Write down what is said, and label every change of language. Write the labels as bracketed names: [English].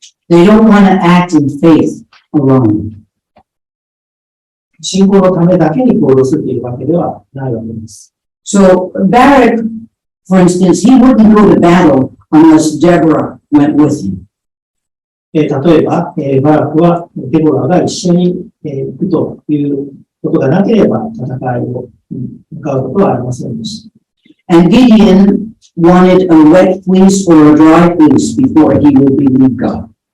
[English] They don't want to act in faith alone. [Japanese] 信仰のためだけに行動するというわけではないわけです。 [English] So Barak, for instance, he wouldn't go to battle unless Deborah went with him. [Japanese] 例えば、バラクはデボラが一緒に行くということがなければ戦いを向かうことはありませんでした。 [English] And Gideon wanted a wet fleece or a dry fleece before he would believe God.